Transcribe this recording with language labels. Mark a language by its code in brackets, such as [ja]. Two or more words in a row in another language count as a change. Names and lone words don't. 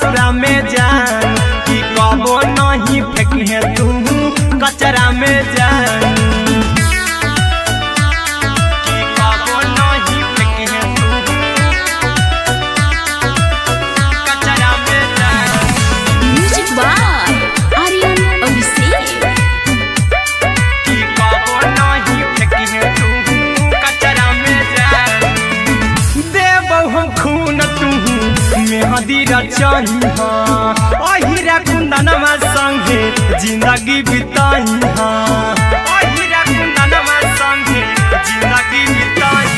[mai] में जान कि कबो नहीं फेंकिए तू कचरा में जान कि कबो नहीं फेंकिए तू कचरा में जान। [en] music by आर्यन अभिषेक। [mai] कि कबो नहीं फेंकिए तू कचरा में जान। देबो हम खून तू मेहदी रचाई अहिरा कुंदनमा संगे जिंदगी बिताई अहिरा कुंदनमा संगे जिंदगी बिताई